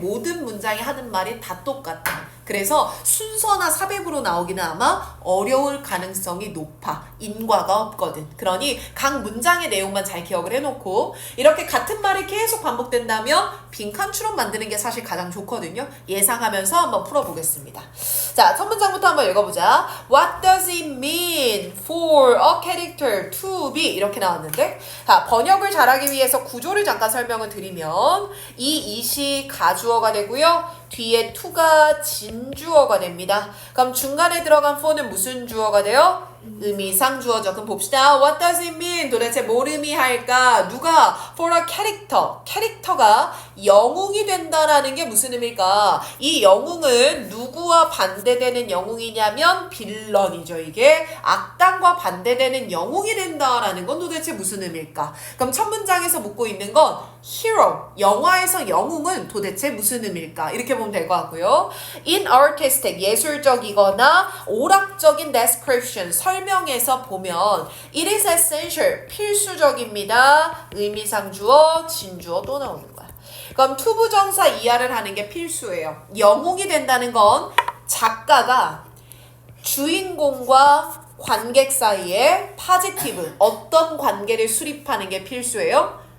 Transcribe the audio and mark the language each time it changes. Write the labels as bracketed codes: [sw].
[ko] 모든 문장이 하는 말이 다 똑같아. 그래서 순서나 삽입으로 나오기는 아마 어려울 가능성이 높아. 인과가 없거든. 그러니 각 문장의 내용만 잘 기억을 해놓고 이렇게 같은 말이 계속 반복된다면 빈칸 추론 만드는 게 사실 가장 좋거든요. 예상하면서 한번 풀어보겠습니다. 자, 첫 문장부터 한번 읽어보자. [en] What does it mean for a character to be? [ko] 이렇게 나왔는데 자, 번역을 잘하기 위해서 구조를 잠깐 설명을 드리면 이 it이 가주어가 되고요. 뒤에 to가 진주어가 됩니다. 그럼 중간에 들어간 for는 무슨 주어가 돼요? 의미상 주어죠. 그럼 봅시다. [en] What does it mean? [ko] 도대체 뭘 의미할까? 누가? [en] For a character. [ko] 캐릭터가 영웅이 된다라는 게 무슨 의미일까? 이 영웅은 누구와 반대되는 영웅이냐면 빌런이죠. 이게 악당과 반대되는 영웅이 된다라는 건 도대체 무슨 의미일까? 그럼 첫 문장에서 묻고 있는 건 hero. 영화에서 영웅은 도대체 무슨 의미일까? 이렇게 보면 될 것 같고요. [en] In artistic, [ko] 예술적이거나 오락적인 [en] description, [ko] 설명에서 보면 [en] it is essential, [ko] 필수적입니다. 의미상 주어, 진주어 또 나오는 거야. 그럼 투부정사 이하를 하는 게 필수예요. 영웅이 된다는 건 작가가 주인공과 관객 사이에 포지티브, 어떤 관계를 수립하는 게 필수예요?